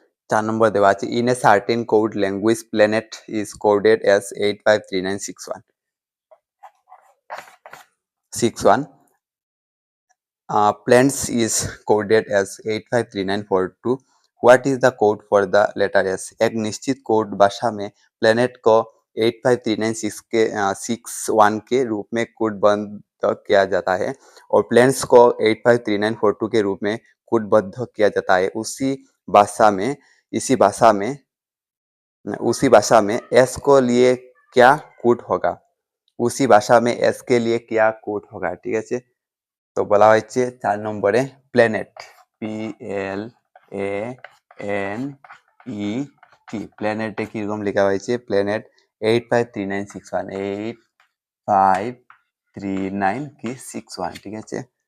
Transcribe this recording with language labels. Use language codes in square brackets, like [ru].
[bn] 4 নম্বর দেওয়া আছে [en] In a certain code language planet is coded as 853961 61 plants is coded as 853942। What is the code for the letter S. [hi] एक निश्चित code भाषा में planet को 85396 के रूप में कोडबद्ध किया जाता है और प्लेन्स को 853942 के रूप में कोडबद्ध किया जाता है। भाषा में इसी भाषा में उसी भाषा में एस को लिए क्या कोड होगा। उसी भाषा में एस के लिए क्या कोड होगा, ठीक है। [bn] তো বলা হয়েছে 4 নম্বরে প্ল্যানেট, PLANET, প্ল্যানেটে কিরকম লেখা হয়েছে? প্ল্যানেট 853961, 853961, ঠিক আছে।